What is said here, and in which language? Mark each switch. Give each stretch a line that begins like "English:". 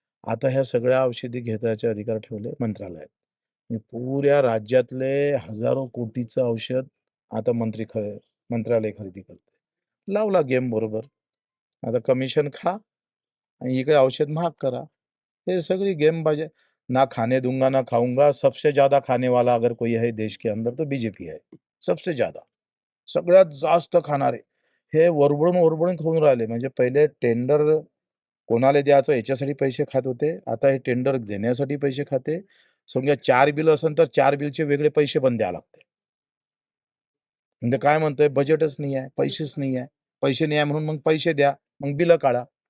Marathi: आता ह्या सगळ्या औषधी घेताचे अधिकार ठेवले मंत्रालयात. आणि पुऱ्या राज्यातले हजारो कोटीचं औषध आता मंत्रालय खरेदी करते. लावला गेम बरोबर. आता कमिशन खा आणि इकडे औषध महाग करा.
Hindi: ये
Marathi: सगळी
Hindi: गेमबाजी है। ना खाने दूँगा, ना खाऊँगा, सबसे ज़्यादा खाने वाला अगर कोई है देश के अंदर तो बीजेपी है. सबसे ज़्यादा.
Marathi: सगळ्यात जास्त खाणारे. हे वरबडून-वरबडून खाऊन राहिले. म्हणजे पहिले टेंडर कोणाला द्यायचं याच्यासाठी पैसे खात होते. आता हे टेंडर देण्यासाठी पैसे खाते. समजा 4 बिल असेल तर 4 बिलचे वेगळे पैसे पण द्यावे लागते. म्हणजे काय म्हणतोय बजेटच नाही आहे, पैसेच नाही आहे. पैसे नाही आहे म्हणून मग पैसे द्या, मग बिलं काढा.